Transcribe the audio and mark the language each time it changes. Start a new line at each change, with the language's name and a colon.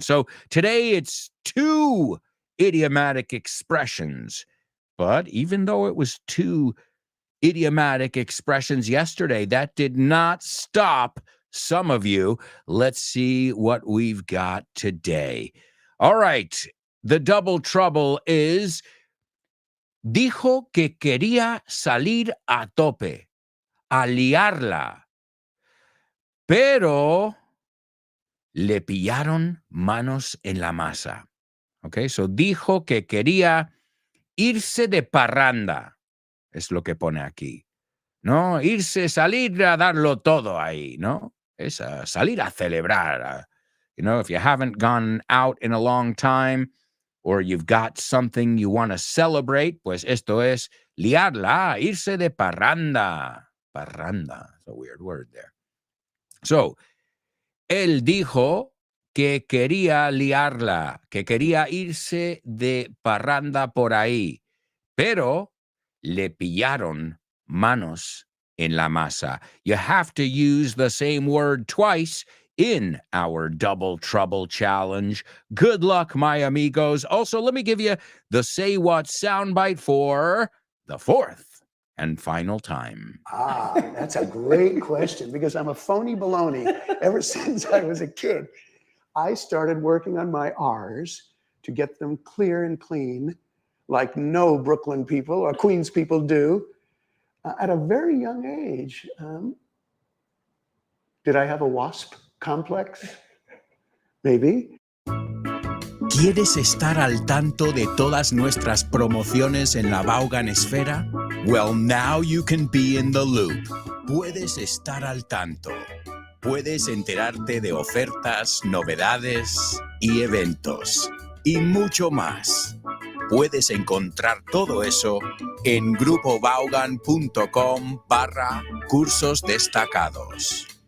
English: So today it's two idiomatic expressions. But even though it was two idiomatic expressions yesterday, that did not stop some of you. Let's see what we've got today. All right. The double trouble is,
Spanish: dijo que quería salir a tope, a liarla, pero le pillaron manos en la masa. Okay, so dijo que quería irse de parranda. Es lo que pone aquí, ¿no? Irse, salir a darlo todo ahí, ¿no? Es salir a celebrar.
English: You know, if you haven't gone out in a long time or you've got something you want to celebrate,
Spanish: pues esto es liarla, irse de parranda.
English: Parranda, it's a weird word there.
Spanish: So, él dijo que quería liarla, que quería irse de parranda por ahí, pero le pillaron manos en la masa.
English: You have to use the same word twice in our Double Trouble Challenge. Good luck, my amigos. Also, let me give you the Say What soundbite for the fourth and final time. That's a great question because I'm a phony baloney ever since I was a kid. I started working on my R's to get them clear and clean, like no Brooklyn people or Queens people do, at a very young age. Did I have a WASP complex? Maybe.
Spanish: ¿Quieres estar al tanto de todas nuestras promociones en la Vaughan Esfera?
English: Well, now you can be in the loop.
Spanish: Puedes estar al tanto. Puedes enterarte de ofertas, novedades y eventos. Y mucho más. Puedes encontrar todo eso en grupovaughan.com/cursos destacados.